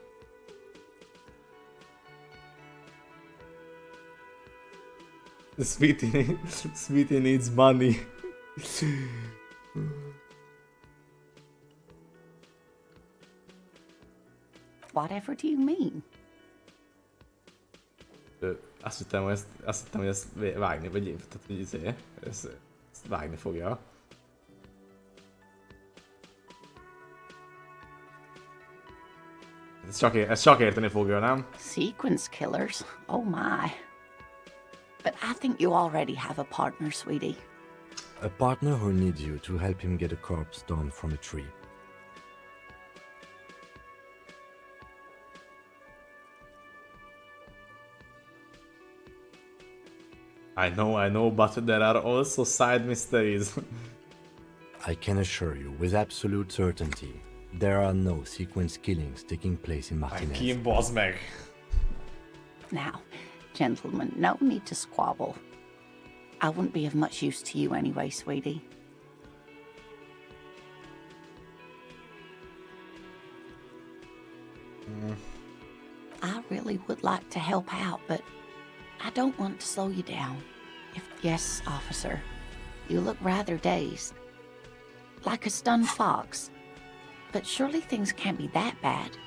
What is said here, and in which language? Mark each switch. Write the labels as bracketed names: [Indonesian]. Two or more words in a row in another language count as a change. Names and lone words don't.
[English] Sweetie needs money. Whatever do you mean? [Hungarian] Azt hittem, hogy ezt vágni, vagy tehát, hogy ezt vágni fogja. Ezt csak érteni fogja, nem? [English] Sequence killers? Oh my. But I think you already have a partner, sweetie. A partner who needs you to help him get a corpse down from a tree. I know, but there are also side mysteries. I can assure you with absolute certainty, there are no sequence killings taking place in Martinez. Kim, [Hungarian] bazd meg! [English] Now, gentlemen, no need to squabble. I wouldn't be of much use to you anyway, sweetie. I really would like to help out, but I don't want to slow you down. Yes, officer, you look rather dazed. Like a stunned fox. But surely things can't be that bad.